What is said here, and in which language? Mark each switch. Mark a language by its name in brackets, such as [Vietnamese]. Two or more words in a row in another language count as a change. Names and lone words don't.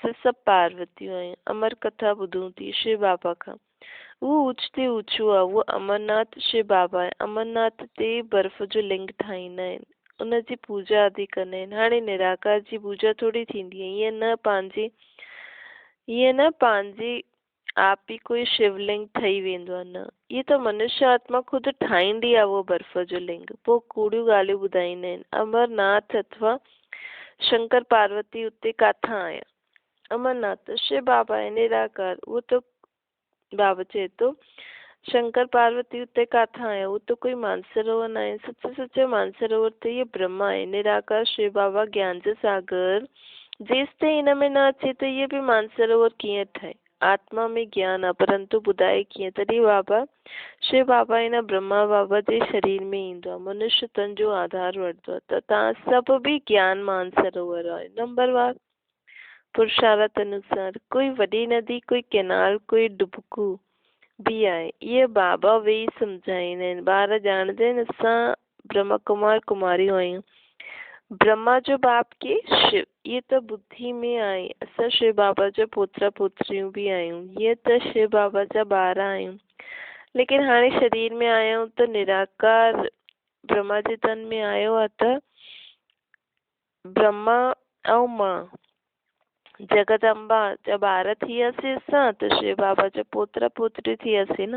[Sindhi] असां सभु पार्वतियूं आहियूं। अमर कथा ॿुधूं थी श्री बाबा खां। उहो ऊच ते ऊचो आहे। उहो अमरनाथ श्री बाबा आहे। अमरनाथ ते बर्फ़ जो लिंग ठाहींदा आहिनि, उनजी पूजा आदि कंदा आहिनि। हाणे निराकार जी पूजा थोड़ी थींदी आहे। ईअं न पंहिंजे आप ही कोई शिवलिंग ठही वेंदो आहे, न। इहे त मनुष्य आत्मा ख़ुदि ठाहींदी आहे उहो बर्फ़ जो लिंग। पोइ कूड़ियूं ॻाल्हियूं ॿुधाईंदा आहिनि। अमरनाथ अथवा शंकर पार्वती उते काथां आया? अमरनाथ शिव बाबा आहे, निराकार। उहो त बाबा चए थो शंकर पार्वती उते काथां आया? उहो त कोई मानसरोवर न आहे। सच्चे सच्चे मानसरोवर ते इहे ब्रह्मा आहे, निराकार शिव बाबा ज्ञान जो सागर। जेसि ताईं हिन में न अचे त इहे बि मानसरोवर कीअं ठहे? आत्मा में ज्ञान आहे, परंतु ॿुधाए कीअं? तॾहिं बाबा शिव बाबा हिन ब्रह्मा बाबा जे शरीर में ईंदो आहे, मनुष्य तन जो आधार वठंदो आहे। त तव्हां सभु बि ज्ञान मानसरोवर आहे। नंबरवार पुरुषार्थ अनुसार कोई वॾी नदी, कोई कैनाल, कोई डुबकू भी आहे। इहे बाबा वेही सम्झाईंदा आहिनि। ॿार ॼाणंदा आहिनि असां ब्रह्मा कुमार कुमारियूं आहियूं। ब्रह्मा जो बाप के शिव, इहे त बुद्धि में आहे। असां शिव बाबा जो पोतरा पोतरियूं बि आहियूं। इहे त शिव बाबा जा ॿार आहियूं। लेकिन हाणे शरीर में आया आहियूं त निराकार ब्रह्मा जे तन में आयो आहे त ब्रह्मा ऐं मां जगदम्बा जा ॿार थी वियासीं असां, त शिव बाबा जा पोतरा पोतरियूं थी वियासीं न।